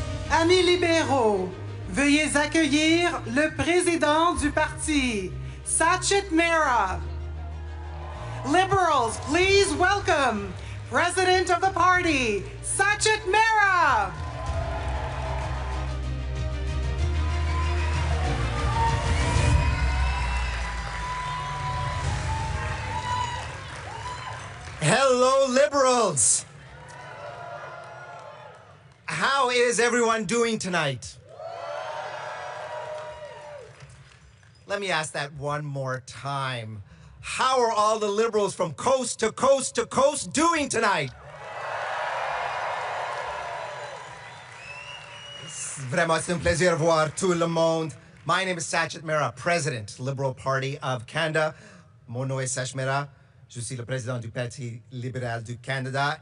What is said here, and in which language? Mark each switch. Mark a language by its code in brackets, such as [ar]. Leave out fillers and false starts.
[fr] Amis libéraux, veuillez accueillir le président du parti, Sachin Mehra. [en] Liberals, please welcome President of the party, Sachin Mehra. Hello, Liberals. How is everyone doing tonight? Let me ask that one more time. How are all the Liberals from coast to coast to coast doing tonight? [fr] Vraiment, c'est un plaisir de voir tout le monde. [en] My name is Sachin Mehra, President, Liberal Party of Canada. [fr] Mon nom est Sach Mehra. Je suis le président du Parti Libéral du Canada.